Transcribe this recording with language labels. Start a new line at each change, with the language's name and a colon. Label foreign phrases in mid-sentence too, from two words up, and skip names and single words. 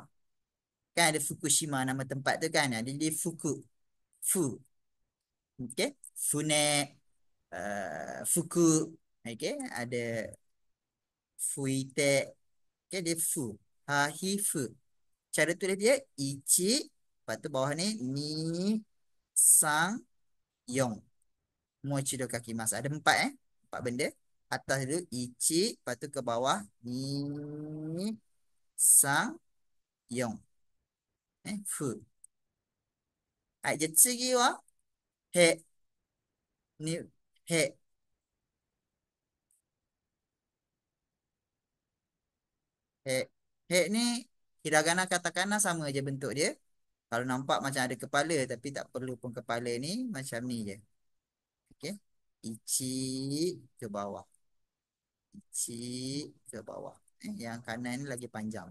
Malay: Kan ada Fukushima nama tempat tu kan. Dia Fuku. Fu. Okey. Fune. Fuku. Okey. Ada Fuite. Okey. Dia Fu.
Japanese: は、ひ、ふ.
Malay: Cara tulis dia ichi. Lepas tu bawah ni ni, sang, yong.
Japanese: もう一度書きます.
Malay: Ada empat empat benda. Atas dulu ichi. Lepas tu ke bawah ni, sang, yong. Fu. Hai, jadi segi wa. He. Ni. He. He. He ni
Japanese: ひらがな カタカナ
Malay: sama je bentuk dia. Kalau nampak macam ada kepala tapi tak perlu pun kepala ni, macam ni je. Okey. Ichi ke bawah. Ichi ke bawah. Yang kanan ni lagi panjang.